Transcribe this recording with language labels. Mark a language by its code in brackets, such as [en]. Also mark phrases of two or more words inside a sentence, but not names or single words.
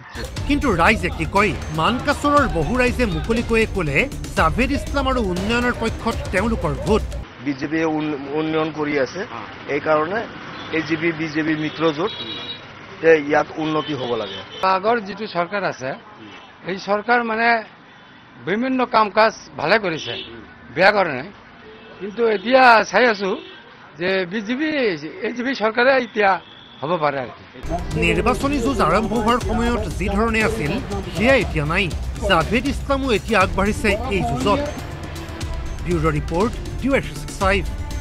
[as] কিন্তু ৰাইজে কি কয় মানকাছৰৰ বহু ৰাইজে মুকলিকৈ ক'লে জাভেদ ইছলাম আৰু উন্নয়নৰ পক্ষত তেওঁলোকৰ ভোট বিজেপি উন্নয়ন কৰি আছে এই কাৰণে এজিপি বিজেপি মিত্ৰজোট ইয়াত উন্নতি হ'ব লাগে আগৰ যেটো সরকার আছে এই সরকার মানে বিভিন্ন কাম কাজ ভালে কৰিছে বেয়া কৰা নাই কিন্তু এতিয়া চাই আছো যে বিজেপি এজিপি সরকারে এতিয়া হ'ব পাৰে আৰু নিৰ্বাচনী যুঁজ আৰম্ভ হোৱাৰ সময়ত যি ধৰণে আছিল সেয়া এতিয়া নাই জাভেদ ইছলামো এতিয়া আগবাঢ়িছে এই যুঁজত ব্যুৰ ৰিপৰ্ট US65